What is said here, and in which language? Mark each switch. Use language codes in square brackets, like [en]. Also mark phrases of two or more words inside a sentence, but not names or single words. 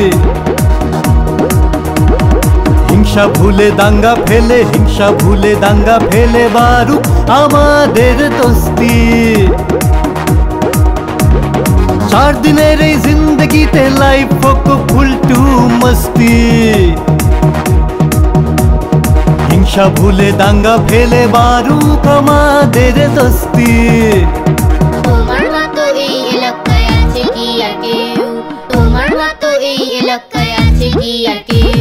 [bn] হিংসা ভুলে দাঙ্গা ফেলে, হিংসা ভুলে দাঙ্গা ফেলে বারু আমাদের দোস্তি। 4 দিনের এই জিন্দগিতে [hi] लाइफ को फुल टू मस्ती। [bn] হিংসা ভুলে দাঙ্গা ফেলে বারু আমাদের দোস্তি। তোমার মতো এই এলাকায় আছে কি আর কেউ? তোমার মতো এই এলাকায় আছে কি আর কেউ?